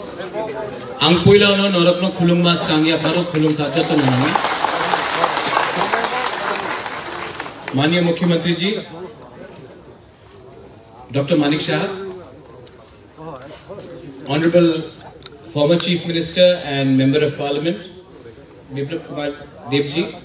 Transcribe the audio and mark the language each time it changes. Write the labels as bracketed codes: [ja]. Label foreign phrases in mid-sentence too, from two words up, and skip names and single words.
[trp] Angpuila no norok no khulung mas sangya baro khulung kata [hi] तो नहीं। माननीय मुख्यमंत्री जी [en] डॉक्टर मानिक शाह, honourable former chief minister and member of parliament बिप्लब कुमार देव जी,